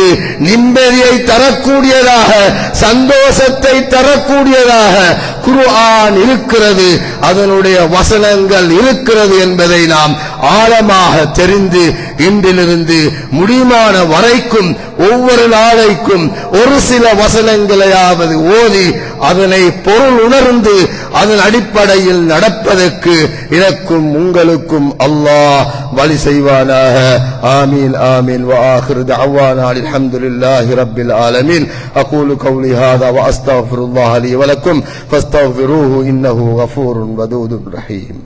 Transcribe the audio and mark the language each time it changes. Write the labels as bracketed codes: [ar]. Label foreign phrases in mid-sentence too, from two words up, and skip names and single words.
[ta] நிம்மதியை தரக்கூடியதாக, சந்தோஷத்தை தரக்கூடியதாக குர்ஆன் இருக்கிறது, அதனுடைய வசனங்கள் இருக்கிறது என்பதை நாம் ஆழமாக தெரிந்து இன்றிலிருந்து முடியுமான வரைக்கும் ஒவ்வொரு நாளைக்கும் ஒரு சில வசனங்களையாவது ஓதி அதனை பொருள் உணர்ந்து அதன் அடிப்படையில் நடப்பதற்கு எனக்கும் உங்களுக்கும் அல்லாஹ் வழி செய்வானாக. [ar] آمين آمين. وآخر دعوانا الحمد لله رب العالمين. أقول قولي هذا وأستغفر الله لي ولكم فاستغفروه إنه غفور ودود رحيم.